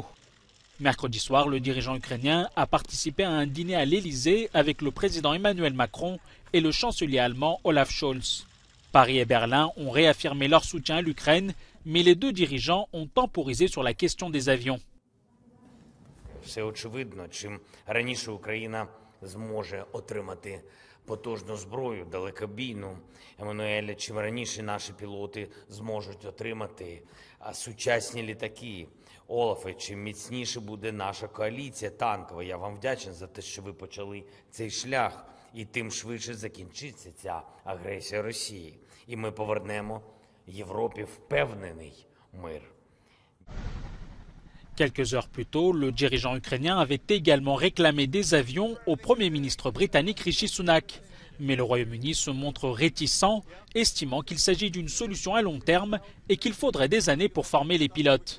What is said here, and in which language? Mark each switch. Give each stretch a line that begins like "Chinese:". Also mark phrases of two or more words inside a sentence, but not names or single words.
French: Mercredi soir, le dirigeant ukrainien a participé à un dîner à l'Élysée avec le président Emmanuel Macron et le chancelier allemand Olaf Scholz. Paris et Berlin ont réaffirmé leur soutien à l'Ukraine, mais les 2 dirigeants ont temporisé sur la question des avions.
Ukrainian: Потужну зброю, далекобійну, Еммануеле, чим раніше наші пілоти зможуть отримати сучасні літаки. Олафе, чим міцніше буде наша коаліція танкова. Я вам вдячний за те, що ви почали цей шлях, і тим швидше закінчиться ця агресія Росії. І ми повернемо Європі впевнений мир.
French: Quelques heures plus tôt, le dirigeant ukrainien avait également réclamé des avions au Premier ministre britannique Rishi Sunak. Mais le Royaume-Uni se montre réticent, estimant qu'il s'agit d'une solution à long terme et qu'il faudrait des années pour former les pilotes.